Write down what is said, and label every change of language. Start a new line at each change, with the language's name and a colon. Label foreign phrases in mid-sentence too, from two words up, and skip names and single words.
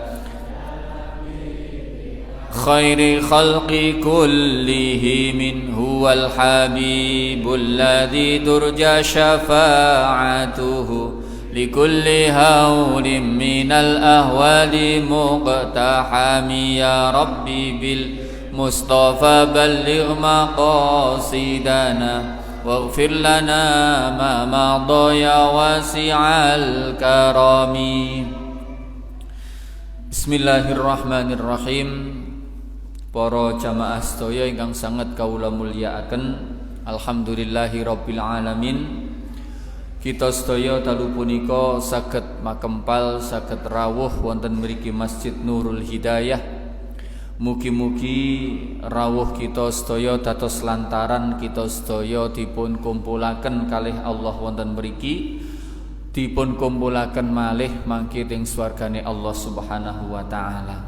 Arabic: خير خلق كلهم هو الحبيب الذي ترجى شفاعته لكل هول من الأهوال مقتحم يا ربي بالمصطفى بلغ مقاصدنا واغفر لنا ما مضى يا واسع الكرم. Bismillahirrahmanirrahim.
Javanese: Para jamaah sedaya ingkang sangat kawula mulyakaken,
Arabic: الحمد لله رب العالمين.
Javanese: Kita sedaya dalu punika saged makempal, saged rawuh wonten mriki Masjid Nurul Hidayah. Mugi-mugi rawuh kita sedaya dados lantaran kita sedaya dipun kumpulaken kalih Allah wonten mriki, dipun kumpulaken malih mangke teng swargane Allah
Arabic: سبحانه وتعالى.